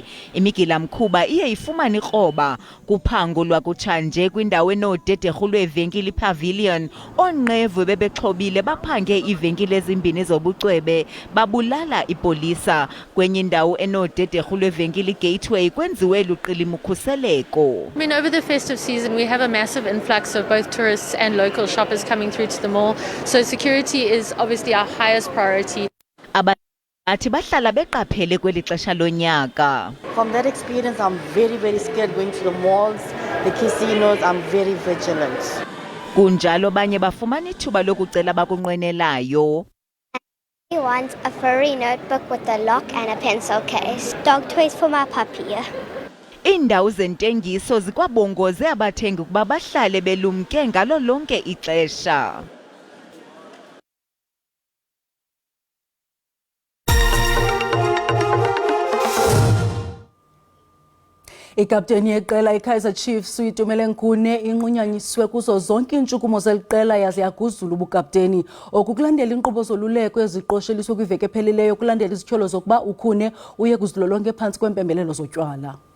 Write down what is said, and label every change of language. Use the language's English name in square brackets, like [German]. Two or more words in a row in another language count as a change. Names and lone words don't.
[Xhosa] Imigila-mkhuba iye ifumane ikroba. Kuphango lwakutshanje kwindawo enodederhu lwevenkile iPavilion, oonqevu bebexhobile baphange iivenkile ezimbini zobucwebe babulala ipolisa. Kwenye indawo enodederhu lwevenkile iGateway kwenziwe luqilima ukhuseleko. [English] I mean, over the festive season we have a massive influx of both tourists and local shoppers coming through to the mall, so security is obviously our highest priority. [Xhosa] Athi bahlala beqaphele kweli xesha lonyaka. [English] From that experience, I'm very scared going to the malls, the casinos. I'm very vigilant. [Xhosa] Kunjalo banye bafumana ithuba lokucela bakunqwenelayo. [English] He wants a furry notebook with a lock and a pencil case. Dog toys for my puppy. [Xhosa] Iindawo zentengiso zikwabongoze abathengi ukuba bahlale belumke ngalo lonke ixesha. Ikapteni yeqela iKaizer Chiefs uyitumele Nkune inqunyanyiswe kuzo zonke iintshukumo zeliqela yaze yaguzula ubukapteni okukulandela inkqubo zoluleko eziqosheliswe kwiveki ephelileyo kulandela izityholo zokuba uKhune uye kuzilolonga phantsi kwempembelelo zotywala.